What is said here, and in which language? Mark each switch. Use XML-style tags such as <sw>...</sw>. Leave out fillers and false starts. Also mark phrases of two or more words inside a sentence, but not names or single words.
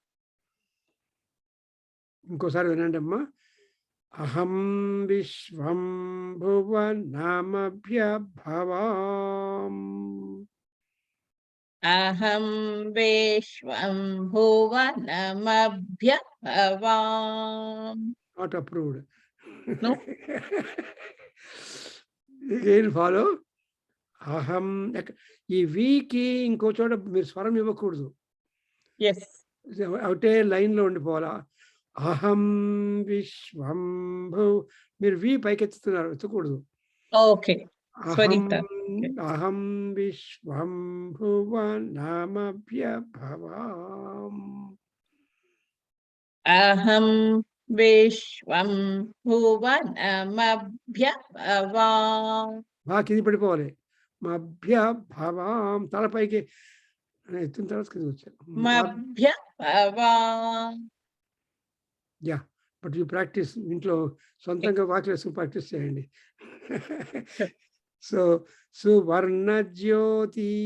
<te>ఇంకోసారి వినండి అమ్మా.</te> <sa>అహం విశ్వం భువనమభ్యభవాం. అహం విశ్వం భువనమభ్యభవాం.</sa> <en>not approved. No. Again follow.</en> <sa>అహం.</sa> <te>ఈ వీకి ఇంకో చోట మీరు స్వరం ఇవ్వకూడదు. ఒకటే లైన్లో ఉండిపోవాలా.</te> <sa>అహం విశ్వం</sa> <te>మీరు వి పైకెత్తుతున్నారు, ఎత్తకూడదు. ఓకే. Swarita.</te> <sa>aham vishvam bhuvanamabhyabhavam. Aham vishvam bhuvanamabhyabhavam.</sa> <te>బాగా కింది పడిపోవాలి. మభ్యభవాం తలపైకి ఎత్తిన తర్వాత కింద వచ్చారు.</te> <sa>Mabhyabhavam.</sa> <en>yeah but you practice</en> <te>ఇంట్లో సొంతంగా వాక్యం వేసుకుని ప్రాక్టీస్ చేయండి. సో సువర్ణ జ్యోతి</te>